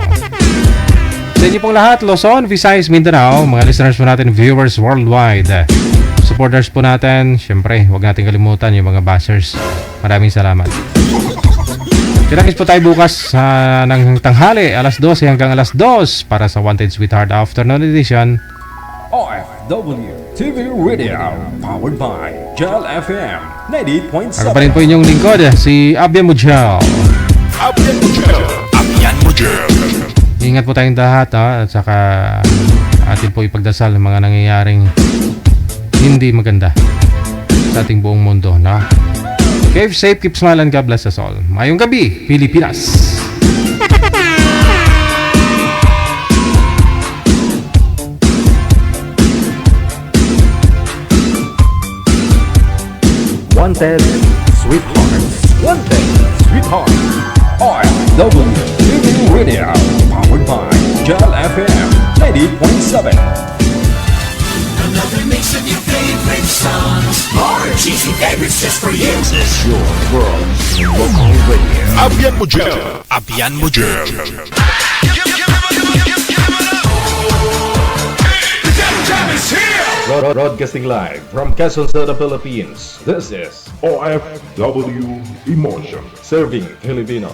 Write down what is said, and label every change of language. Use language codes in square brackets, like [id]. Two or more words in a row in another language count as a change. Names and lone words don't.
[tl] Sa inyo pong lahat, Luzon, Visayas, Mindanao, mga listeners po natin, viewers worldwide. Supporters po natin, syempre, huwag natin kalimutan yung mga bashers. Maraming salamat. Kinakis po tayo bukas ng tanghali, alas 12 hanggang alas 2 para sa Wanted Sweetheart Afternoon Edition. [en] OFW TV Radio, powered by Gel FM 98.7. [tl] Ako pa rin po inyong lingkod, si Abyan Mujel. Abyan Mujel. Ingat po tayong lahat, at saka atin po ipagdasal ang mga nangyayaring hindi maganda sa ating buong mundo, no? [en] Keep safe, keep smiling, God bless us all. [tl] Mayong gabi, Pilipinas! [en] Wanted Sweethearts. Wanted Sweetheart. OFW TV Radio, powered by Gel FM 98.7. Another mix of your favorite songs. More cheesy favorites just for you. This is your world local radio. Abyan Mujel. Abyan Mujel. Broadcasting live from Quezon City, Philippines. This is OFW Emotion, serving Filipino.